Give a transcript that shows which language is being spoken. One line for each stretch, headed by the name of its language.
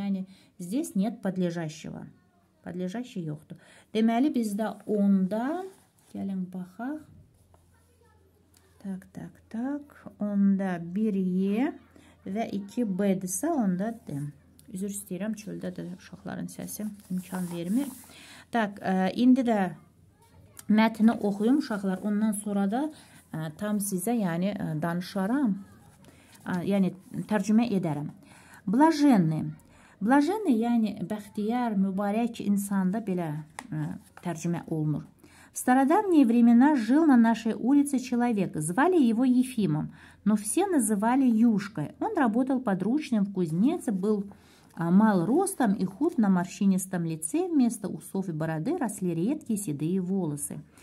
Russian: Yani здесь нет подлежащего.
Azerbaijani: Подлежащий yoxdur. Deməli, bizdə onda, gəlin baxaq. Tak. Onda 1Y və 2B-dirsə, onda D. Üzr istəyirəm, çöldə də uşaqların səsi imkan vermir. Tak, indi də mətni oxuyum uşaqlar. Ondan sonra da tam sizə yəni danışaram. Yəni tərcümə edərəm. Блаженный. Блаженный, yəni bəxtiyar, mübarək insanda belə tərcümə olunur.
Russian: В стародавние времена жил на нашей улице человек. Звали его Ефимом, но все называли Юшкой. Он работал подручным в кузнице, был мал ростом и худ, на морщинистом лице вместо усов и бороды росли редкие седые волосы.